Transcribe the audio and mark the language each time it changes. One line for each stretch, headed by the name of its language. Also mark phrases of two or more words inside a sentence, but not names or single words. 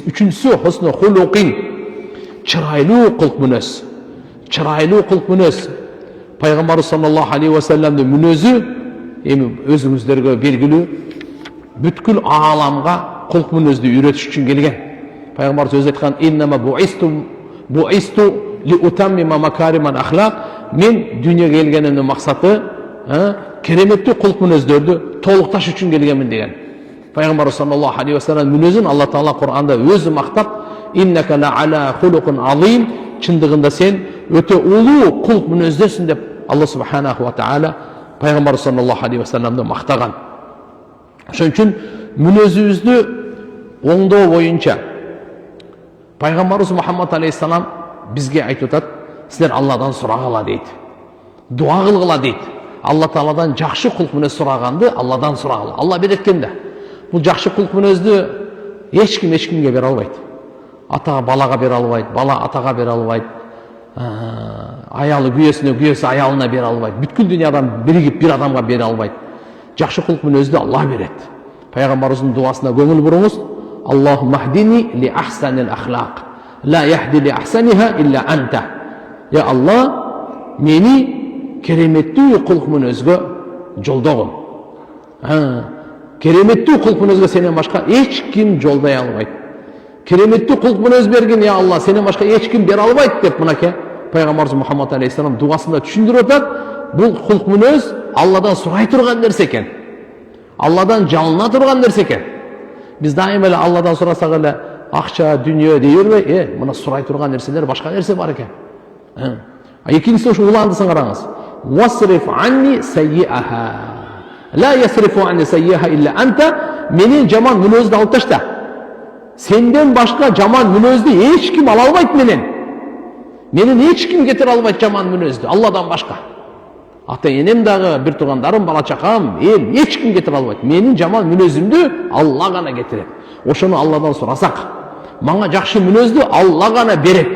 Arabic: Үчүнчүсү حسن خلق.
Kyrgyz: Чырайлуу кылык мүнөз. Чырайлуу кылык мүнөз. Пайгамбар
Arabic: صلى الله عليه وسلم
Kyrgyz: мүнөзү эми өзүңүздөргө белгилүү, бүткүл ааламга кылык мүнөздү үйрөтүш үчүн келген. Пайгамбар өзү айткан:
Arabic: "إنما بعثت لأتمم مكارم الأخلاق."
Kyrgyz: Мен дүйнөгө келгениmin максаты кереметтүү кылык мүнөздөрдү толукташ үчүн келгенмин деген. Пайгамбар
Arabic: صلى الله عليه وسلم
Kyrgyz: мүнөзүн Алла Таала Кур'анда өзү мактап:
Arabic: "إنك لعلى خلق عظيم."
Kyrgyz: Чындыгында сен өтө улуу кылык мүнөздөсүн деп Алла
Arabic: سبحانه وتعالى
Kyrgyz: Пайгамбар
Arabic: صلى الله عليه وسلم
Kyrgyz: мактаган. Ошон үчүн мүнөзүбүздү оңдоо боюнча Пайгамбарыбыз Мухаммад алейхиссалам бизге айтып атат: "Силер Алладан сурагыла" дейт. Дуа кылгыла дейт. Алла Тааладан жакшы кылык мүнөз сураганды Алладан сурагыла. Алла берет экен да. Бул жакшы кылык мүнөздү эч кимге бере албайт. Ата балага бере албайт, бала атага бере албайт. Аялы күйөөсүнө, күйөөсү аялына бере албайт. Бүткүл дүйнөдөн биригип бир адамга бере албайт. Жакшы кылык мүнөздү Алла берет. Пайгамбарыбыздын дуасына көңүл буруңуз.
Arabic: اللهم اهدني لأحسن الأخلاق. لا يهدي لأحسنها إلا أنت.
Kyrgyz: Я Алла, мени кереметтүү кылык мүнөзгө жолдогун. Кереметтүү кылык мүнөзгө сенен башка эч ким жолдой албайт. Кереметтүү кылык мүнөз берген, я Алла, сенен башка эч ким бере албайт деп мынакей Пайгамбарыбыз Мухаммад алейхиссалам дуасында түшүндүрүп атат. Бул кылык мүнөз Алладан сурай турган нерсе экен. Алладан жалына турган нерсе экен. Биз дайыма эле Алладан сурасак эле акча, дүйнө дей бербей, мына сурай турган нерселер башка нерсе бар экен. Екіншісі ошо уландысын қараңыз.
Arabic: واصرف عني سيئها. لا يصرف عني سيئها إلا أنت.
Kyrgyz: Менен жаман мүнөздү алып ташта. Сенден башка жаман мүнөздү эч ким ала албайт менен. Менен эч ким кетире албайт жаман мүнөздү, Алладан башка. Ата энем дагы, бир туугандарым, бала чакам, эл эч ким кетире албайт. Менин жаман мүнөзүмдү Алла гана кетирет. Ошону Алладан сурасак, мага жакшы мүнөздү Алла гана берет.